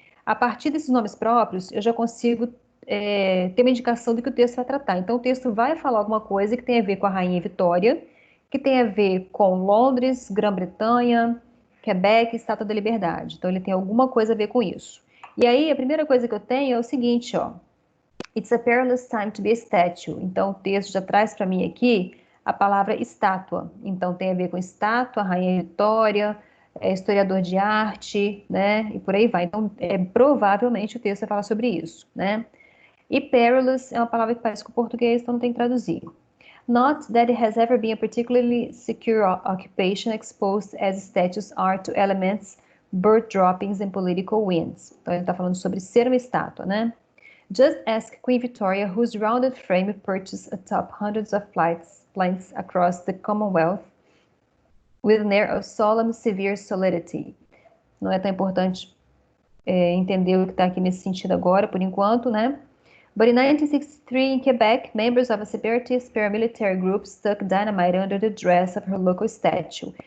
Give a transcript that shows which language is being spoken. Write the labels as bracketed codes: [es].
[pt] A partir desses nomes próprios, eu já consigo ter uma indicação do que o texto vai tratar. Então, o texto vai falar alguma coisa que tem a ver com a Rainha Vitória, que tem a ver com Londres, Grã-Bretanha, Quebec, Estátua da Liberdade. Então, ele tem alguma coisa a ver com isso. E aí, a primeira coisa que eu tenho é o seguinte, ó. [en] It's a perilous time to be a statue. [pt] Então, o texto já traz para mim aqui a palavra estátua. Então, tem a ver com estátua, Rainha Vitória, historiador de arte, né? E por aí vai. Então, provavelmente o texto vai falar sobre isso, né? E perilous é uma palavra que parece com o português, então não tem que traduzir. [en] Not that it has ever been a particularly secure occupation exposed as statues are to elements, bird droppings and political winds. [pt] Então, ele está falando sobre ser uma estátua, né? [en] Just ask Queen Victoria, whose rounded frame perches atop hundreds of planks across the Commonwealth, with an air of solemn, severe solidity. [pt] Não é tão importante entender o que está aqui nesse sentido agora, por enquanto, né? [en] But in 1963, in Quebec, members of a separatist paramilitary group stuck dynamite under the dress of her local statue.